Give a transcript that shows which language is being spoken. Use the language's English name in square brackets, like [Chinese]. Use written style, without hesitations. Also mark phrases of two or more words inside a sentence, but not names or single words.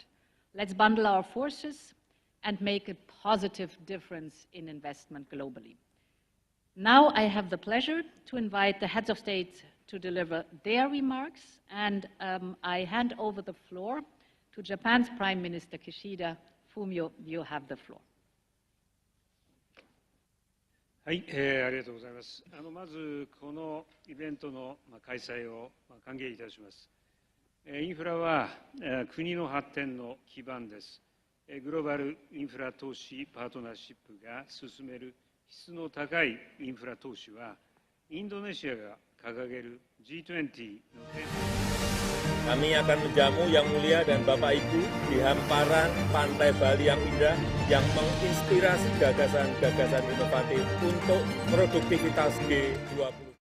[English] Let's bundle our forces and make a positive difference in investment globally. Now I have the pleasure to invite the heads of state to deliver their remarks, and I hand over the floor to Japan's Prime Minister Kishida. Fumio, you have the floor. [Japanese] はい、ありがとうございます。まずこのイベントの開催を歓迎いたします。インフラは国の発展の基盤です。グローバルインフラ投資パートナーシップが進める質の高いインフラ投資は、インドネシアが掲げる G-20 のテーマ [Indonesian] Kami akan menjamu Yang Mulia dan Bapak Ibu di hamparan pantai Bali yang indah, yang menginspirasi gagasan-gagasan inovatif untuk produktivitas G20.